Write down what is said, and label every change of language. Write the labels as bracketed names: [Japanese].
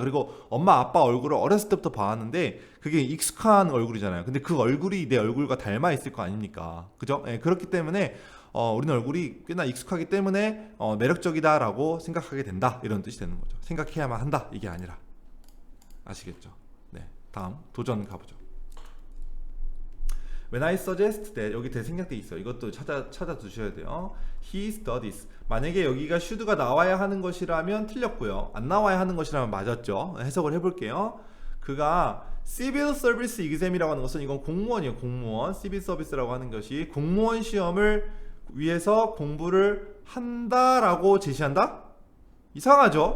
[Korean] 그리고 엄마 아빠 얼굴을 어렸을 때부터 봐왔는데 그게 익숙한 얼굴이잖아요. 근데 그 얼굴이 내 얼굴과 닮아 있을 거 아닙니까? 그죠? 예, 그렇기 때문에 우리는 얼굴이 꽤나 익숙하기 때문에 매력적이다라고 생각하게 된다 이런 뜻이 되는 거죠. 생각해야만 한다 이게 아니라. 아시겠죠? 네, 다음 도전 가보죠. [English] When I suggest that [Korean] 여기 대생략돼 있어요. 이것도 찾아 두셔야 돼요. [English] He studies. [Korean] 만약에 여기가 should가 나와야 하는 것이라면 틀렸고요. 안 나와야 하는 것이라면 맞았죠. 해석을 해볼게요. 그가 Civil Service Exam이라고 하는 것은 이건 공무원이에요. 공무원. Civil Service라고 하는 것이 공무원 시험을 위해서 공부를 한다라고 제시한다? 이상하죠?